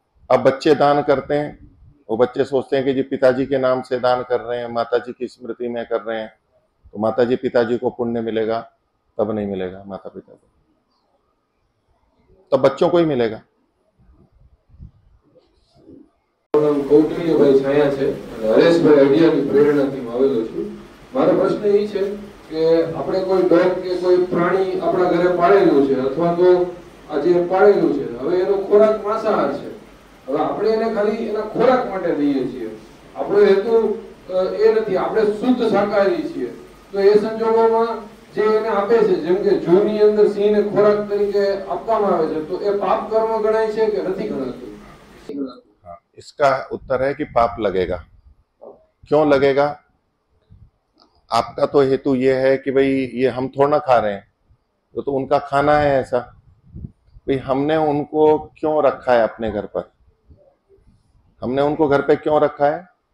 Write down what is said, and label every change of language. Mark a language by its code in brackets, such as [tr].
[hi] अब बच्चे दान करते हैं, वो बच्चे सोचते हैं कि जी पिताजी के नाम से दान कर रहे हैं, माताजी की स्मृति में कर रहे हैं, तो माताजी पिताजी को पुण्य मिलेगा, तब नहीं मिलेगा माता पिता को, तब बच्चों को ही मिलेगा। [gu] કૌટિલ્યભાઈ છાયા છે અને હરેશભાઈ અડિયાની પ્રેરણાથી હું આવેલો છું। મારો પ્રશ્ન એ છે કે આપણે કોઈ ડોગ કે કોઈ પ્રાણી આપણા ઘરે પાળેલું છે, અથવા તો આ જે પાળેલું છે, હવે એનો ખોરાક માંસાહાર છે, હવે આપણે એને ખાલી એના ખોરાક માટે દઈએ છીએ, આપણો હેતુ એ નથી, આપણે શુદ્ધ શાકાહારી છીએ, તો એ સંજોગોમાં જે એને આપે છે, જેમ કે જૂની અંદર સિંહને ખોરાક તરીકે આપવામાં આવે છે, તો એ પાપ કર્મ ગણાય છે કે નથી ગણાતું? [hi] इसका उत्तर है कि पाप लगेगा। क्यों लगेगा? आपका तो हेतु ये है कि भाई ये हम थोड़ा ना खा रहे हैं, तो उनका खाना है ऐसा, भाई हमने उनको क्यों रखा है अपने घर पर, हमने उनको घर पे क्यों रखा है?